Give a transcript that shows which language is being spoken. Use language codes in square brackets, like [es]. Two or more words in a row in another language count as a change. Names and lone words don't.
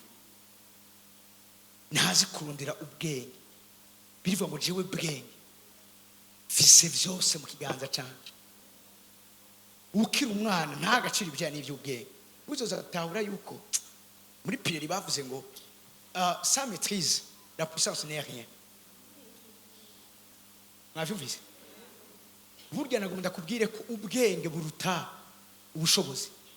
[rn] Ntazi kurondera ubwenge. Birivuga ngo jewe bwenge fise vyose mu kiganza canje. Ukiri umwana nta gaciro ibijyanye n'ivy'ubwenge. Uzoza tahura yuko muri Pierre bavuze ngo [fr] sans maîtrise la puissance n'est rien. [rn] Mwavyumvise? Burya nagomba kubwire ko ubwenge buruta ubushobozi.